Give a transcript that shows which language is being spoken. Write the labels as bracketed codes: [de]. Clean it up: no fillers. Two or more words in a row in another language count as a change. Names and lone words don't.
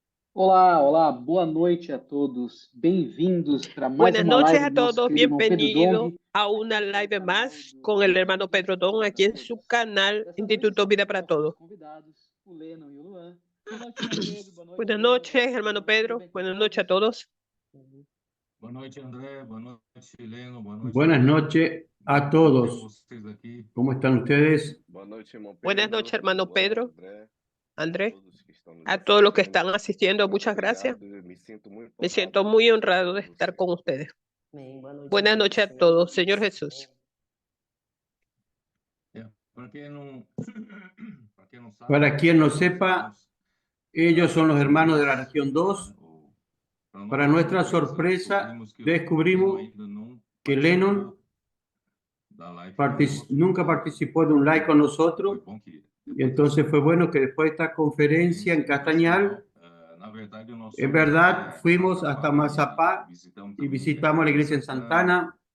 [pt] Olá, olá, boa noite a todos. Bem-vindos para mais [es] Buenas [pt] uma [es] noches [pt] live a do nosso [es] todos, [pt] querido irmão Pedro [es] bienvenido [pt] Dong. [es] a una live más con el hermano Pedro Don aquí en su canal [pt] Dessa vez [es] Instituto Vida para [pt] com nossos [es] Todos. [pt] convidados, o Lennon e o Luan. Boa noite, irmão Pedro. Boa noite, [es] Buenas [pt] Luan. Boa [es] noches, [pt] noite, [es] hermano [pt] Lennon. Tudo [es] Pedro. [pt] bem com [es] Buenas noches a [pt] todos? [es] todos. [pt] Boa noite, André. Boa noite, Leno. Boa noite, [es] Buenas [pt] Luan. [es] noches a [pt] Muito bom ter [es] todos. [pt] vocês aqui. [es] ¿Cómo están ustedes? [pt] Boa noite, irmão [es] Buenas [pt] Pedro, [es] noches, hermano [pt] Luan, [es] Pedro, [pt] André, [es] André. [pt] todos que estão nos [es] A todos los que [pt] assistindo. [es] están asistiendo, [pt] Muito [es] muchas gracias. [pt] obrigado. Me sinto muito [es] Me siento [pt] honrado [es] muy [pt] de [es] honrado de [pt] estar [es] estar con ustedes. [pt] Amém. [es] Buenas noches a [pt] Senhor [es] todos, [pt] Jesus. [es] Señor Jesús. [pt] Para quem não, para quem não sabe, [es] Para quien no sepa, ellos son los hermanos de la región 2. Para nuestra sorpresa, descubrimos que Lennon nunca participó de un live con nosotros. Y entonces fue bueno que después de esta conferencia en Castañal, en verdad fuimos hasta Mazapá y visitamos la iglesia en Santana.